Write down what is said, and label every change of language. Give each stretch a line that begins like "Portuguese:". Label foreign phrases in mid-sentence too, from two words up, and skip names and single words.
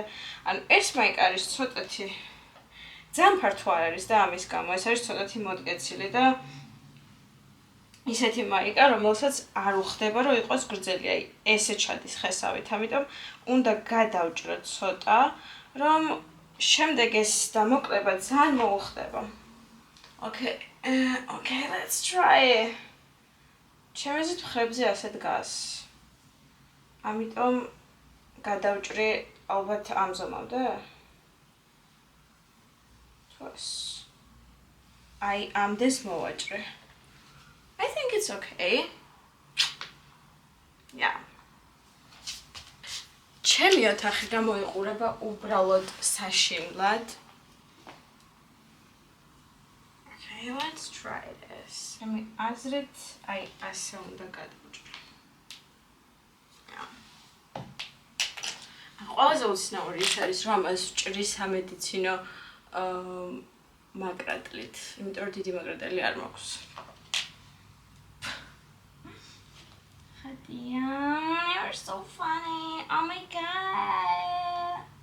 Georgian: ანუ ეს მაიკა არის ცოტათი ძალიან ფართო არ არის და ამის გამო ეს არის ცოტათი მოდგეცილი და ისეთი მაიკა, რომელსაც არ უხდება, რომ იყოს გრძელი, აი ესე ჩადის ხესავით, ამიტომ უნდა გადავჭრო ცოტა, რომ შემდეგ ეს დამოკლება ძალიან მოუხდება.
English: Okay, let's try it.
Georgian: ჩემს მხრებზე ასე დგას. ამიტომ გადავჭრი ალბათ ამ ზომამდე. თოს. აი ამდენს მოვაჭრე.
English: I think it's okay. Yeah.
Georgian: ჩემი ოთახი გამოიყურება უბრალოდ საშინლად.
English: Okay, let's try this.
Georgian: ჩემი აზრით, აი ასე უნდა გადავჭრო. ყველაზე უცნაური ის არის, რომ ამას ჭრის სამედიცინო მაკრატლით, იმიტომ რომ დიდი მაკრატელი არ მაქვს.
English: Diane, you're so funny. Oh my god.